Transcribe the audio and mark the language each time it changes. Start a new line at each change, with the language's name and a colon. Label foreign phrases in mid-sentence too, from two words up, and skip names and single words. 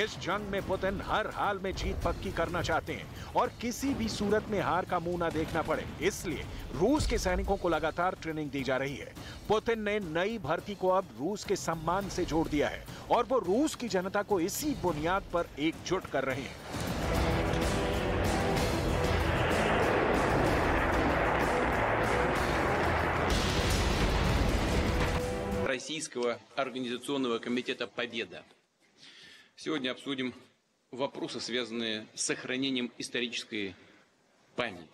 Hindi: इस जंग में पुतिन हर हाल में जीत पक्की करना चाहते हैं और किसी भी सूरत में हार का मुंह ना देखना पड़े, इसलिए रूस के सैनिकों को लगातार ट्रेनिंग दी जा रही है। पुतिन ने नई भर्ती को अब रूस के सम्मान से जोड़ दिया है और वो रूस की जनता को इसी बुनियाद पर एकजुट कर रहे हैं।
Russian: Российского организационного комитета «Победа». Сегодня обсудим вопросы, связанные с сохранением исторической памяти.